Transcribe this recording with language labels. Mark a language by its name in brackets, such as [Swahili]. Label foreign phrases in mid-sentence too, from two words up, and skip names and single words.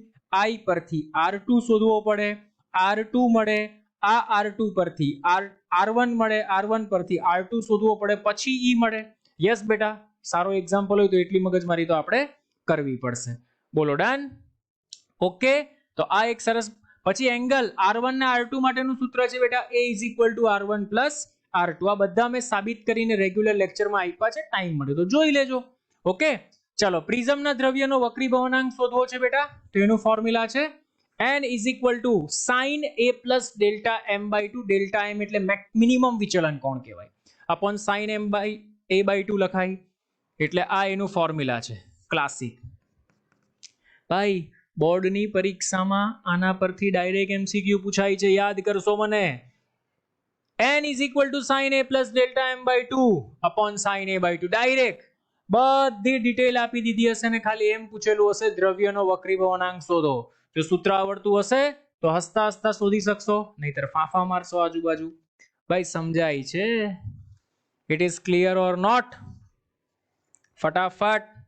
[Gujarati] I પરથી R2 શોધવો પડે, R2 મળે, આ R2 પરથી R1 મળે, R1 પરથી R2 શોધવો પડે, પછી E મળે. યસ બેટા, સારો એક્ઝામ્પલ હોય તો એટલી મગજમારી તો આપણે કરવી પડશે. બોલો ડન. ઓકે. તો આ એક સરસ. પછી એંગલ R1 ને R2 માટેનું સૂત્ર છે બેટા [English] A is equal to R1 plus R2. [Gujarati] આ બધા મેં સાબિત કરીને [English] regular lectureમાં [Gujarati] આપ્યા છે, ટાઈમ મળે તો જોઈ લેજો. ઓકે. ચલો પ્રિઝમના દ્રવ્યનો વક્રી ભવનાંક શોધવો છે બેટા, તો એનું ફોર્મ્યુલા છે [English] n is equal to sin A plus delta m by 2. delta m [Gujarati] એટલે મિનિમમ વિચલન કોણ કહેવાય, [English] upon sin m by A by 2 લખાય. [Gujarati] એટલે આ એનું ફોર્મ્યુલા છે ક્લાસિક. ભાઈ બોર્ડની પરીક્ષામાં આના પરથી [English] direct MCQ [Gujarati] પૂછાય છે, યાદ કરશો મને. [English] n is equal to sin A plus delta m by 2 upon sin A by 2. [Gujarati] ડાયરેક્ટ બધી ડિટેલ આપી દીધી હશે ને ખાલી એમ પૂછેલું હશે દ્રવ્યનો વક્રી ભવનાંક શોધો. જો સૂત્ર આવડતું હશે તો હસતા હસતા શોધી શકશો, નહીતર ફાંફા મારશો આજુબાજુ. ભાઈ સમજાય છે? [English] it is clear or not? [Gujarati] ફટાફટ.